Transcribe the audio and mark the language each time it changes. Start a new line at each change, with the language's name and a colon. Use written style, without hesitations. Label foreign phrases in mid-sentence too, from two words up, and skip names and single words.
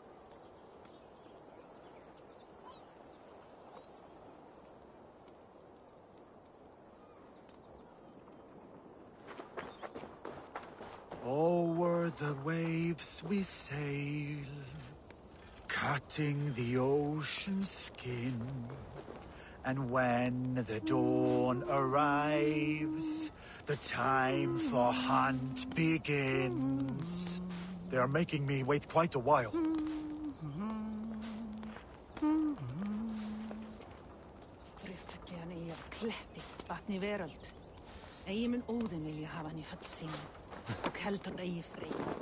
English: Over the waves we sail, cutting the ocean skin. And when the dawn arrives, the time for hunt begins. They are making me wait quite a while.
Icelandic: Vatni veröld. Eigi mun Óðinn vilja hafa hann í höll sín. Og heldur eigi Frey.